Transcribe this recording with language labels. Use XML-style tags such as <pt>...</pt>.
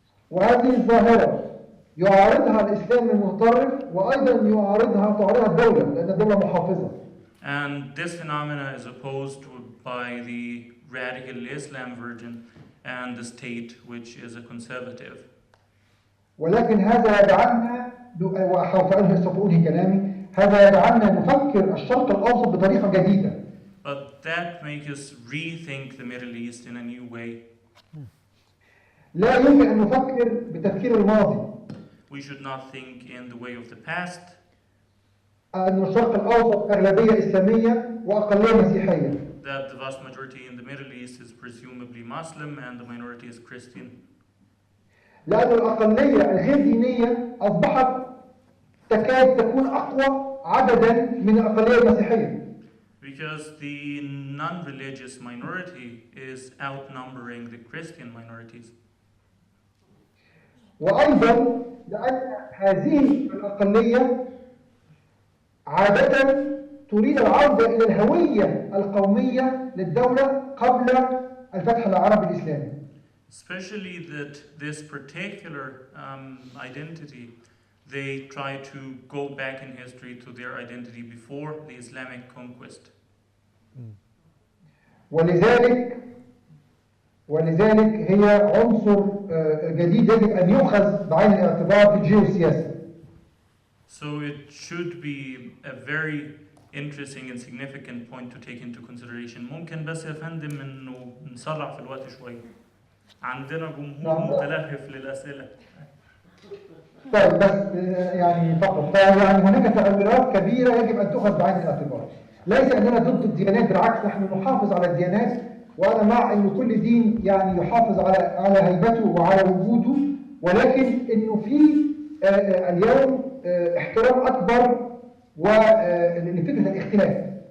<ar>وهذه الظاهرة يعارضها الإسلام المتطرف وأيضا تعارضها الدولة لأن الدولة محافظة.</ar> <en>And this phenomena is opposed by the radical Islam version and the state which is a conservative.</en> <ar>ولكن هذا يجعلنا سوف أنهي كلامي هذا يجعلنا نفكر الشرق الأوسط بطريقة جديدة.</ar> <en>But that makes us rethink the Middle East in a new way.</en> <ar>لا يمكن أن نفكر بتفكير الماضي.</ar> <en>We should not think in the way of the past.</en> <ar>أن الشرق الأوسط أغلبية إسلامية وأقلية مسيحية.</ar> <en>That the vast majority in the Middle East is presumably Muslim and the minority is Christian.</en> <ar>لأن الأقلية الغير دينية أصبحت تكاد تكون أقوى عددا من الأقلية المسيحية.</ar> <en>Because the non-religious minority is outnumbering the Christian minorities.</en> <ar>وأيضا لأن هذه الأقلية عادة تريد العودة إلى الهوية القومية للدولة قبل الفتح العربي الإسلامي.</ar> <en>Especially that this particular identity, they try to go back in history to their identity before the Islamic conquest.</en> <ar>ولذلك هي عنصر جديد يجب أن يؤخذ بعين الاعتبار في الجيوسياسة.</ar> <en>So it should be a very interesting and significant point to take into consideration.</en> <ar>ممكن بس يا فندم إنه نسرع في الوقت شوي. عندنا جمهور متلهف للأسئلة. طيب بس يعني فقط يعني هناك تغيرات كبيرة يجب أن تؤخذ بعين الاعتبار. ليس أننا ضد الديانات، بالعكس نحن نحافظ على الديانات، وأنا مع أن كل دين يعني يحافظ على هيبته وعلى وجوده، ولكن أنه في اليوم احترام أكبر لفكرة الاختلاف.</ar>